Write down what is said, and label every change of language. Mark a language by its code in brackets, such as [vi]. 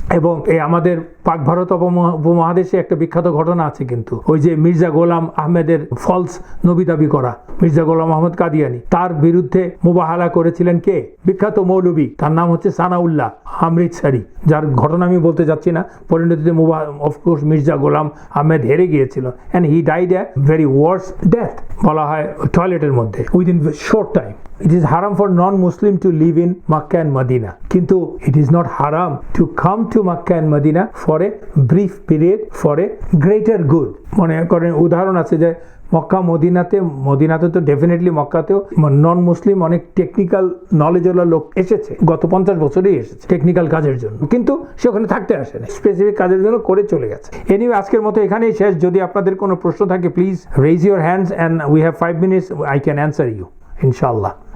[bn] এবং এই আমাদের পাক ভারত উপমহাদেশে একটা বিখ্যাত ঘটনা আছে কিন্তু, ওই যে মির্জা গোলাম আহমেদের ফলস নবী দাবি করা, মির্জা গোলাম আহমদ কাদিয়ানি, তার বিরুদ্ধে মুবাহালা করেছিলেন কে? বিখ্যাত মৌলবী, তার নাম হচ্ছে সানাউল্লাহ অমৃতসরি, যার ঘটনা আমি বলতে যাচ্ছি না। পরিণতিতে অফকোর্স মির্জা গোলাম আহমেদ হেরে গিয়েছিল, [en] and he died a very worse death, [bn] বলা হয় টয়লেটের মধ্যে, [en] Within short time. It is haram for non-Muslim to live in Makkah and Medina. Kintu it is not haram to come to Makkah and Medina for a brief period for a greater good. [bn] মনে করেন উদাহরণ আছে যে মক্কা মদিনাতে তো definitely মক্কাতেও নন মুসলিম অনেক technical নলেজওয়ালা লোক এসেছে, গত 50 বছরেই এসেছে টেকনিক্যাল কাজের জন্য, কিন্তু সে ওখানে থাকতে আসে না, স্পেসিফিক কাজের জন্য করে চলে গেছে। এনিওয়ে, আজকের মতো এখানেই শেষ। যদি আপনাদের কোনো প্রশ্ন থাকে [en] please raise your hands and we have 5 minutes, I can answer you [bn] ইনশাআল্লাহ।